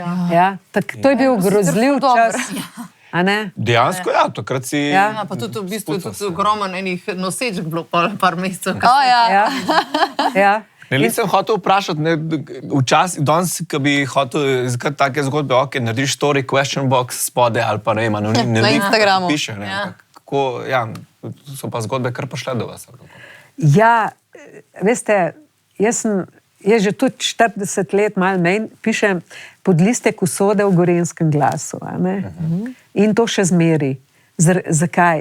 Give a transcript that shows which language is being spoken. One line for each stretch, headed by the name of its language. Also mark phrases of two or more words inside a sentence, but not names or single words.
Slovenian: Ja, to je bil grozljiv ful dobro. čas. A ne? Dejansko, ja, takrat si... Ja. Ja, pa tudi v bistvu je tudi ogromen enih nosečk bilo par mesecev. O, ja. Ja. Ja. Ne, nisem hotel vprašati, ne, včasih, danes, ko bi hotel iskati take zgodbe, ok, narediš
English: story question box
Slovenian: spode ali pa ne vem, Na Instagramu. Piše, ne, Ja. kako, ja, so pa zgodbe kar prišle do vas. Ja, veste, jaz že tudi 40 let malo manj pišem podlistek usode v Gorenjskem glasu. A ne? In to še zmeri. Zakaj?